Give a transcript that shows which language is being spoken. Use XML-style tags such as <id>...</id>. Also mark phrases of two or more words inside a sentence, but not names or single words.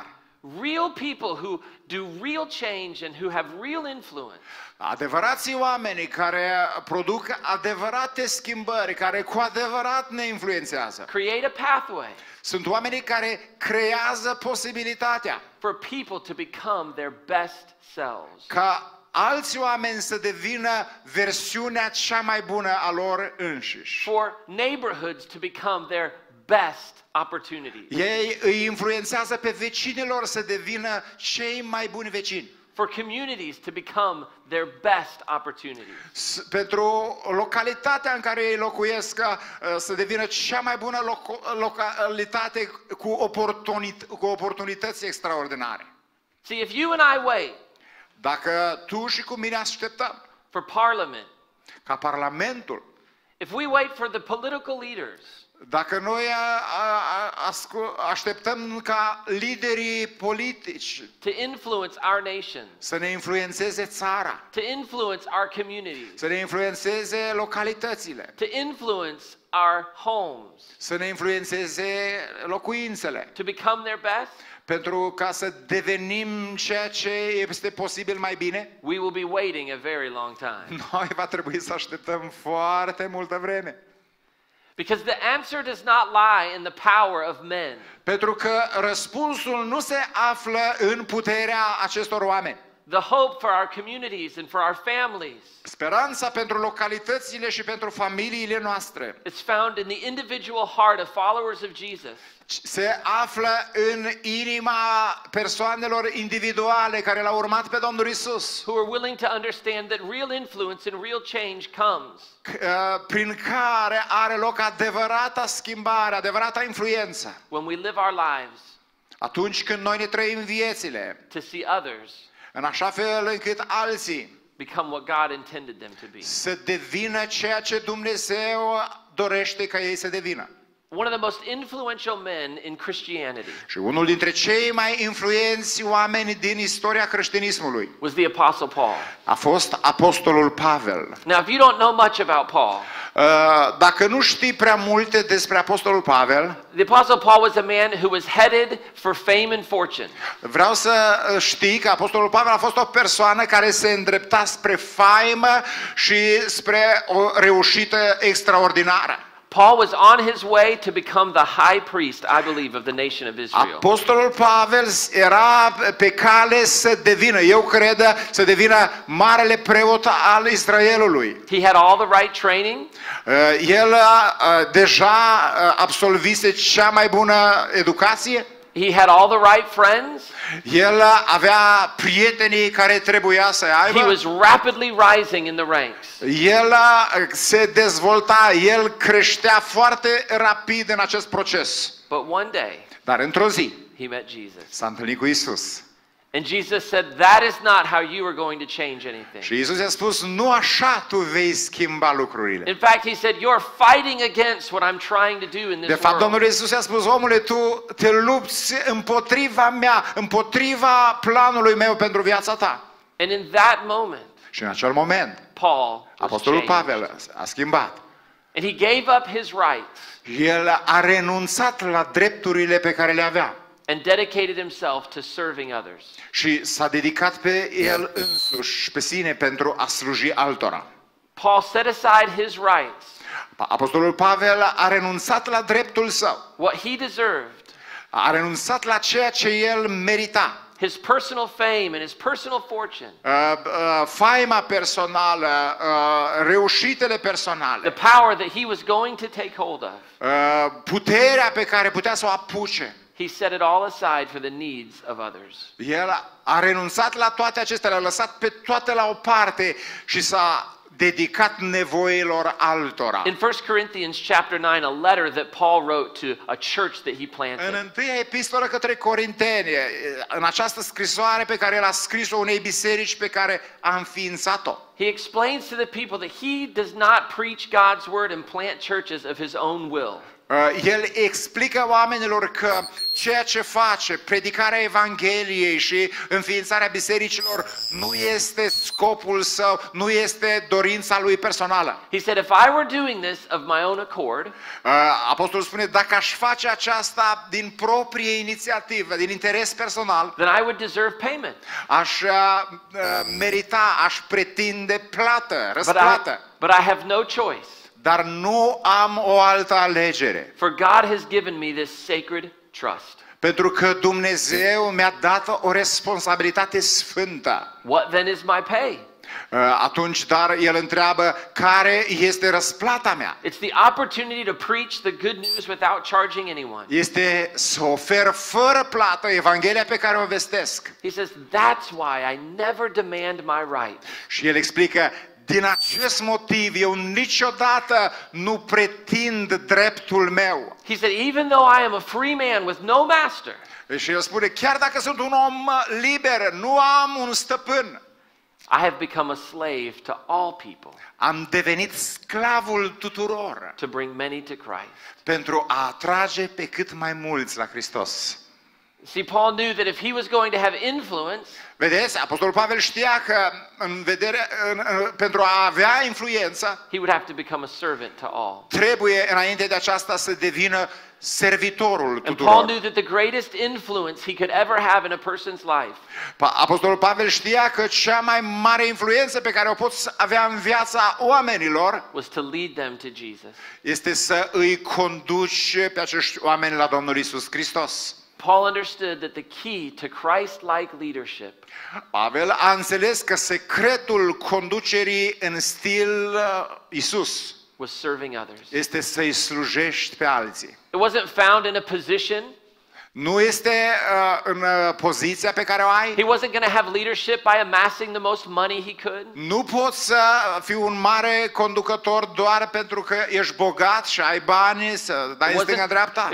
<en>Real people who do real change and who have real influence</en> <ro>Adevărații oameni care produc adevărate schimbări, care cu adevărat ne influențează.</ro> <en>create a pathway</en> <ro>Sunt oamenii care creează posibilitatea</ro> <en>for people to become their best selves.</en> <ro>ca alți oameni să devină versiunea cea mai bună a lor înșiși.</ro> <en>For neighborhoods to become their best opportunities.</en> <ro>Ei îi influențează pe vecinilor să devină cei mai buni vecini.</ro> <en>For communities to become their best opportunities.</en> <ro>Pentru localitatea în care ei locuiesc să devină cea mai bună localitate cu oportunități extraordinare.</ro> <en>See, if you and I wait</en> <ro>Dacă tu și cu mine așteptăm</ro> <en>for Parliament,</en> <ro>ca Parlamentul,</ro> <en>if we wait for the political leaders</en> <ro>dacă noi așteptăm ca liderii politici</ro> <en>to influence our nation,</en> <ro>să ne influențeze țara,</ro> <en>to influence our communities,</en> <ro>să ne influențeze localitățile,</ro> <en>to influence our homes,</en> <ro>să ne influențeze locuințele,</ro> <en>to become their best,</en> <ro>pentru ca să devenim ceea ce este posibil mai bine,</ro> <en>we will be waiting a very long time.</en> <ro>noi va trebui să așteptăm foarte multă vreme.</ro> <en>Because the answer does not lie in the power of men.</en> <ro>Pentru că răspunsul nu se află în puterea acestor oameni.</ro> <en>The hope for our communities and for our families</en> <ro>Speranța pentru localitățile și pentru familiile noastre</ro> <en>is found in the individual heart of followers of Jesus</en> <ro>se află în inima persoanelor individuale care l-au urmat pe Domnul Isus,</ro> <en>who are willing to understand that real influence and real change comes</en> <ro>prin care are loc adevărata schimbare, adevărata influență.</ro> <en>when we live our lives</en> <ro>Atunci când noi ne trăim viețile,</ro> <en>to see others</en> <ro>în așa fel încât alții</ro> <en>become what God intended them to be.</en> <ro>să devină ceea ce Dumnezeu dorește ca ei să devină.</ro> <en>One of the most influential men in Christianity</en> <ro>Și unul dintre cei mai influenți oameni din istoria creștinismului</ro> <en>was the Apostle Paul.</en> <ro>a fost apostolul Pavel.</ro> <en>Now, if you don't know much about Paul,</en> <ro>Dacă nu știi prea multe despre apostolul Pavel,</ro> <en>the Apostle Paul was a man who was headed for fame and fortune.</en> <ro>vreau să știi că apostolul Pavel a fost o persoană care se îndrepta spre faimă și spre o reușită extraordinară.</ro> <en>Paul was on his way to become the high priest, I believe, of the nation of Israel.</en> <ro>Apostolul Pavel era pe cale să devină, eu cred, să devină marele preot al Israelului.</ro> <en>He had all the right training.</en> <ro>El deja absolvise cea mai bună educație.</ro> <en>He had all the right friends.</en> <ro>El avea prietenii care trebuia să</ro> <en>He</en> <ro>aibă.</ro> <en>was rapidly rising in the ranks.</en> <ro>El se dezvolta, el creștea foarte rapid în acest proces.</ro> <en>But one day,</en> <ro>Dar într-o zi</ro> <en>he met Jesus.</en> <ro>s-a întâlnit cu Isus.</ro> <en>And Jesus said, that is not how you are going to change anything.</en> <ro>Și Isus i-a spus, nu așa tu vei schimba lucrurile.</ro> <en>In fact, he said, you're fighting against what I'm trying to do in</en> <ro>De</ro> <en>this</en> <ro>fapt, Domnul</ro> <en>world.</en> <ro>Iisus i-a spus, omule, tu te lupți împotriva mea, împotriva planului meu pentru viața ta.</ro> <en>And in that moment,</en> <ro>Și în acel moment,</ro> <en>Paul was</en> <ro>Apostolul</ro> <en>changed.</en> <ro>Pavel a schimbat.</ro> <en>And he gave up his rights</en> <ro>El a renunțat la drepturile pe care le avea</ro> <en>and dedicated himself to serving others.</en> <ro>și s-a dedicat pe el însuși, pe sine, pentru a sluji altora.</ro> <en>Paul set aside his rights,</en> <ro>Apostolul Pavel a renunțat la dreptul său,</ro> <en>what he deserved,</en> <ro>a renunțat la ceea ce el merita.</ro> <en>his personal fame and his personal fortune,</en> <ro>Faima personală, reușitele personale,</ro> <en>the power that he was going to take hold of.</en> <ro>puterea pe care putea să o apuce.</ro> <en>He set it all aside for the needs of others.</en> <ro>El a renunțat la toate acestea, le-a lăsat pe toate la o parte și s-a dedicat nevoilor altora.</ro> <en>In 1 Corinthians chapter 9, a letter that Paul wrote to a church that he</en> <ro>În</ro> <en>planted,</en> <ro>întâia epistolă către Corinteni, în această scrisoare pe care el a scris-o unei biserici pe care a înființat-o,</ro> <en>he explains to the people that he does not preach God's word and plant churches of his own will.</en> <ro>El explică oamenilor că ceea ce face, predicarea Evangheliei și înființarea bisericilor, nu este scopul său, nu este dorința lui personală.</ro> <en>He said, if I were doing this of my own accord,</en> <ro>Apostolul spune, dacă aș face aceasta din proprie inițiativă, din interes personal,</ro> <en>then I would deserve payment.</en> <ro>aș merita, aș pretinde plată, răsplată.</ro> <en>But I have no choice.</en> <ro>Dar nu am o altă alegere.</ro> <en>For God has given me this sacred trust.</en> <ro>Pentru că Dumnezeu mi-a dat o responsabilitate sfântă.</ro> <en>What then is my pay?</en> <ro>Atunci, dar el întreabă, care este răsplata mea?</ro> <en>It's the opportunity to preach the good news without charging anyone.</en> <ro>Este să ofer fără plată Evanghelia pe care o vestesc.</ro> <en>He says, that's why I never demand my right.</en> <ro>Și el explică, din acest motiv eu niciodată nu pretind dreptul meu.</ro> <en>He said, even though I am a free man with no master,</en> <ro>Și el spune, chiar dacă sunt un om liber, nu am un stăpân.</ro> <en>I have become a slave to all people</en> <ro>Am devenit sclavul tuturor</ro> <en>to bring many to Christ.</en> <ro>pentru a atrage pe cât mai mulți la Hristos.</ro> <en>See, Paul knew that if he was going to have influence,</en> <ro>Vedeți, Apostolul Pavel știa că pentru a avea influență,</ro> <en>he would have to become a servant to all.</en> <ro>trebuie înainte de aceasta să devină servitorul</ro> <en>And Paul</en> <ro>tuturor.</ro> <en>knew that the greatest influence he could ever have in a person's life</en> <ro>Apostolul Pavel știa că cea mai mare influență pe care o poți avea în viața oamenilor</ro> <en>was to lead them to Jesus.</en> <ro>este să îi conduci pe acești oameni la Domnul Isus Hristos.</ro> <en>Paul understood that the key to Christ-like leadership</en> <ro>Pavel a înțeles că secretul conducerii în stil Isus</ro> <en>was serving others.</en> <ro>este să-i slujești pe alții.</ro> <en>It wasn't found in a position.</en> <ro>Nu este în poziția pe care o ai.</ro> <en>He wasn't going to have leadership by amassing the most money he could.</en> <ro>Nu poți să fii un mare conducător doar pentru că ești bogat și ai bani să dai în stânga-dreapta.</ro>